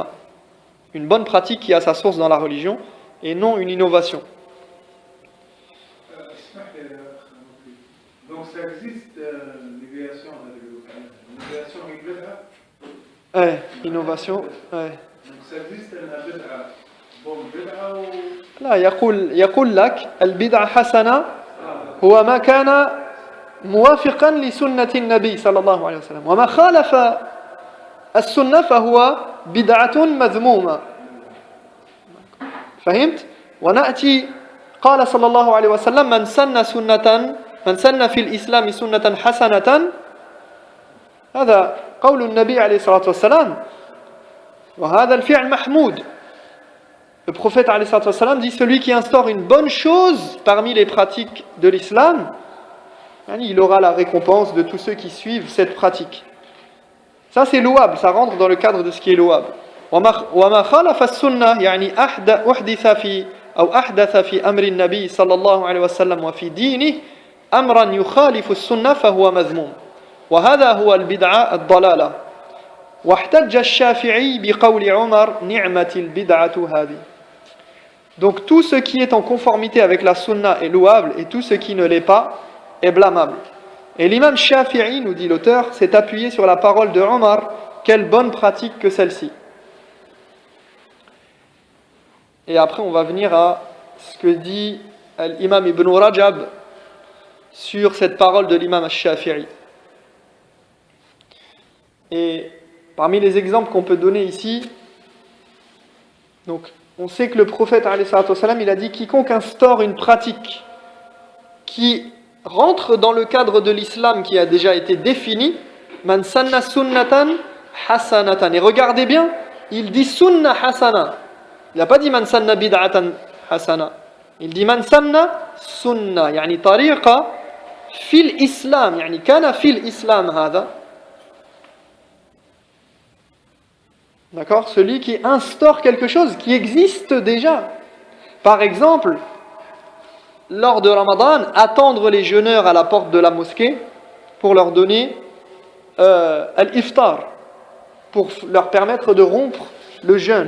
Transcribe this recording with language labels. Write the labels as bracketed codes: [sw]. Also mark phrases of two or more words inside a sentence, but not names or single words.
[fr] Une bonne pratique qui a sa source dans la religion et non une innovation. Donc ça existe l'innovation innovation. Donc ça existe la bid'a. Bon, bid'a ou [ar] لا يقول لك البدعة حسنة هو ما كان موافقا لسنة النبي صلى الله عليه وسلم وما خالف السنة فهو بدعة مذمومة. فهمت؟ ونأتي قال صلى الله عليه وسلم من سن في الإسلام سنة حسنة هذا قول النبي عليه الصلاة والسلام وهذا الفعل محمود. [fr] Le prophète [ar] عليه الصلاة والسلام [fr] dit celui qui instaure une bonne chose parmi les pratiques de l'islam, il aura la récompense de tous ceux qui suivent cette pratique. Ça c'est louable, ça rentre dans le cadre de ce qui est louable. [ar] وما خالف السنة يعني أحدث في أو أحدث في أمر النبي صلى الله عليه وسلم وفي دينه أمرا يخالف السنة فهو مذموم وهذا هو البدعة الضلالة واحتج الشافعي بقول عمر نعمة البدعة هذه. [fr] Donc tout ce qui est en conformité avec la sunna est louable et tout ce qui ne l'est pas est blâmable. Et l'imam Shafi'i, nous dit l'auteur, s'est appuyé sur la parole de Omar, quelle bonne pratique que celle-ci. Et après on va venir à ce que dit l'imam Ibn Rajab sur cette parole de l'imam Shafi'i. Et parmi les exemples qu'on peut donner ici, donc on sait que le prophète [ar] عليه الصلاة والسلام, [fr] il a dit quiconque instaure une pratique qui rentre dans le cadre de l'islam qui a déjà été défini, [ar] من سن سنة حسنة. [fr] Et regardez bien, il dit [ar] سنة حسنة. [fr] Il n'a pas dit [ar] من سن بدعة حسنة. [fr] Il dit [ar] من سن سنة يعني طريقة في الإسلام يعني كان في الإسلام هذا. [fr] D'accord ? Celui qui instaure quelque chose qui existe déjà. Par exemple, lors de Ramadan, attendre les jeûneurs à la porte de la mosquée pour leur donner l'iftar, pour leur permettre de rompre le jeûne.